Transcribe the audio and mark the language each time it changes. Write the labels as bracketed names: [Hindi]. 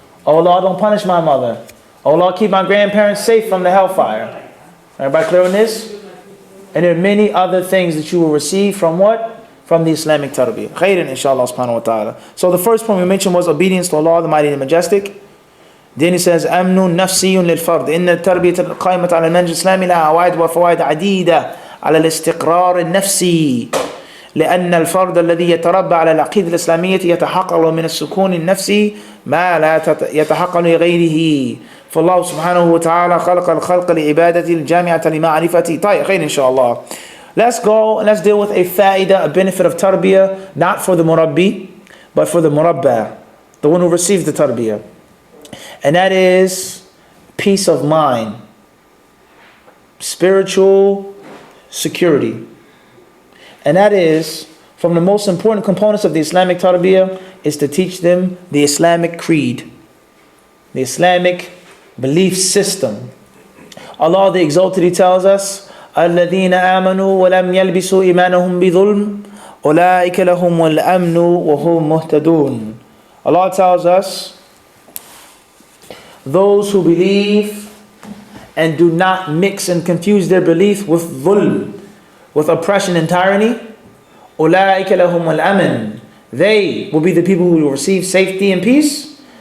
[English] Oh Allah, don't punish my mother. Oh Allah, keep my grandparents safe from the hellfire. Everybody clear on this? And there are many other things that you will receive from what? From the Islamic tarbiyyah. Khairan, inshallah subhanahu wa ta'ala. So the first point we mentioned was obedience to Allah, the Mighty and the Majestic. Then he says, [Arabic] أمن نفسي للفرد إن التربية القائمة على المنهج الإسلامي لها عوائد وفوائد عديدة على الاستقرار النفسي لأن الفرد الذي يتربى على العقيدة الإسلامية يتحقق له من السكون النفسي ما لا يتحقق لغيره. فالله سبحانه وتعالى خلق الخلق لعبادة الجامعة لمعرفته. طيب خير إن شاء الله. [English] Let's go and let's deal with a faida, a benefit of tarbiyah, not for the murabbi, but for the murabba, the one who receives the tarbiyah. And that is peace of mind, spiritual security. And that is, from the most important components of the Islamic tarbiyah, is to teach them the Islamic creed, the Islamic belief system. Allah the Exalted, He tells us, [Arabic] الَّذِينَ آمَنُوا وَلَمْ يَلْبِسُوا إِيمَانَهُمْ بِظُلْمٍ أُولَٰئِكَ لَهُمُ الْأَمْنُ وَهُمْ مُهْتَدُونَ. [English] Allah tells us, those who believe and do not mix and confuse their belief with dhulm, with oppression and tyranny, [Arabic] أُولَٰئِكَ لَهُمُ الْأَمْنُ, [English] they will be the people who will receive safety and peace.